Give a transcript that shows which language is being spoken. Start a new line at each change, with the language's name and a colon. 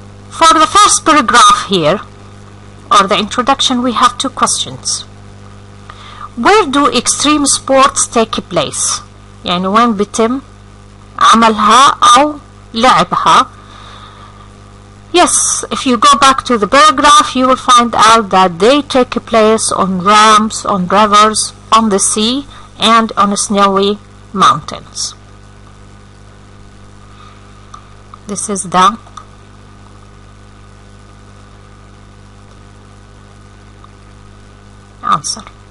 English: For the first paragraph here, or the introduction, we have two questions. Where do extreme sports take place?
Arabic: يعني وين بتم عملها أو لعبها
English: Yes, if you go back to the paragraph, you will find out that they take place on ramps, on rivers, on the sea, and on snowy mountains. This is the answer.